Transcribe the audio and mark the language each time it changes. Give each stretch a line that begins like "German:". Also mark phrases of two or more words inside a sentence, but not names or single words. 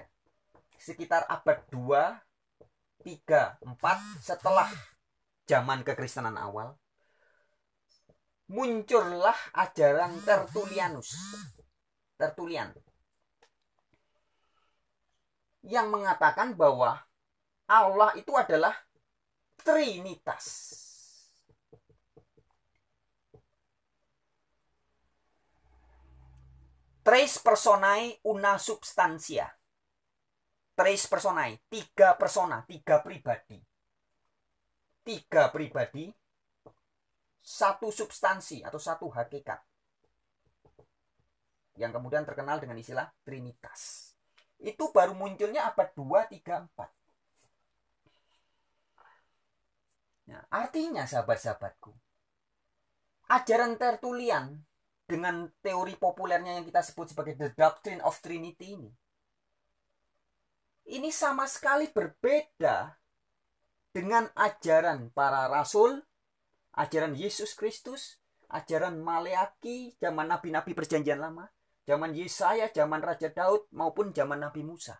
Indonesian: Sekitar abad 2, 3, 4 setelah zaman kekristenan awal, muncullah ajaran Tertullian yang mengatakan bahwa Allah itu adalah Trinitas.
Latin: Tres personae una substantia. Tres personae,
Indonesian: 3 persona, 3 pribadi. 3 pribadi, 1 substansi atau 1 hakikat. Yang kemudian terkenal dengan istilah Trinitas. Itu baru munculnya abad 2, 3, 4. Nah, artinya sahabat-sahabatku, ajaran Tertullian dengan teori populernya yang kita sebut sebagai
English: The Doctrine of Trinity
Indonesian: ini, ini sama sekali berbeda dengan ajaran para rasul, ajaran Yesus Kristus, ajaran Maleaki, zaman nabi-nabi perjanjian lama, zaman Yesaya, zaman Raja Daud, maupun zaman Nabi Musa.